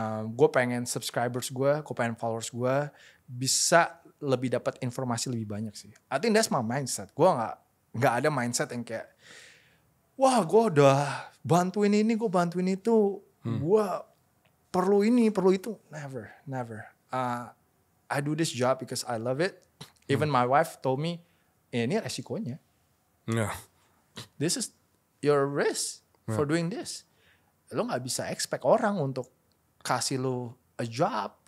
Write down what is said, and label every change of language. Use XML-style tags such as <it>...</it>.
<id>Gue pengen subscribers gue pengen followers gue bisa lebih dapat informasi lebih banyak sih.</id> <en>I think that's my mindset.</en> <id>Gue nggak ada mindset yang kayak wah gue udah bantuin ini, gue bantuin itu, gue perlu ini, perlu itu. Never.</id> <en>I do this job because I love it. Even my wife told me,</en> <id>ini resikonya.</id> <en>Yeah. This is your risk for doing this.</en> <id>Lo gak bisa expect orang untuk kasih lo</id> <en>a job.</en>